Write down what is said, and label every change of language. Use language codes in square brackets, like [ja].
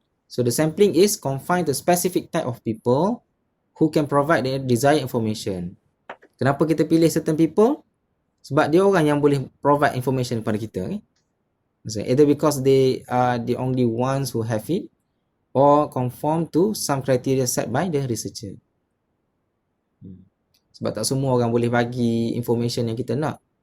[en] So the sampling is confined to specific type of people who can provide the desired information. [ms] Kenapa kita pilih [en] certain people? [ms] Sebab dia orang yang boleh [en] provide information [ms] kepada kita. [en] So either because they are the only ones who have it, or conform to some criteria set by the researcher. [ms] Sebab tak semua orang boleh bagi information yang kita nak.